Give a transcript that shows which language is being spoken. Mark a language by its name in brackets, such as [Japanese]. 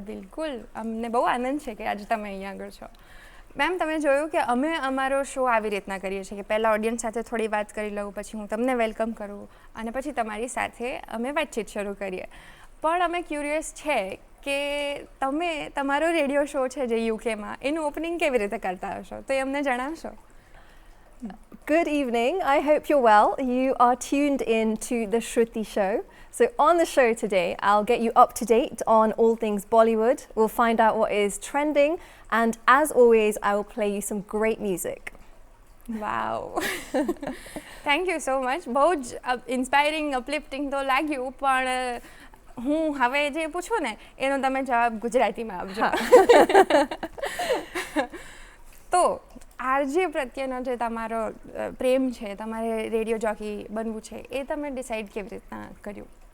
[Gujarati] બિલકુલ, અમને બહુ આનંદ છે કે આજે તમે અહીંયા આગળ છો. મેમ, તમે જોયું કે અમે અમારો શો આવી રીતના કરીએ છીએ કે પહેલાં ઓડિયન્સ સાથે થોડી વાત કરી લઉં, પછી હું તમને વેલકમ કરું અને પછી તમારી સાથે અમે વાતચીત શરૂ કરીએ. પણ અમે ક્યુરિયસ છે કે તમે તમારો રેડિયો શો છે જે યુકેમાં, એનું ઓપનિંગ કેવી રીતે કરતા હશો, તો એ અમને જણાવશો? [English] Good evening, I hope you're well. You are tuned in to the Shruti Show. So on the show today, I'll get you up to date on all things Bollywood. We'll find out what is trending. And as always, I will play you some great music. Wow, thank you so much. [Gujarati] બહુ જ inspiring, અપલિફ્ટિંગ તો લાગ્યું, પણ હું હવે જે પૂછું ને એનો તમે જવાબ ગુજરાતીમાં આપજો. તો આરજે પ્રત્યેનો જે તમારો પ્રેમ છે, તમારે રેડિયો જોકી બનવું છે, એ તમે ડિસાઈડ કેવી રીતના કર્યું?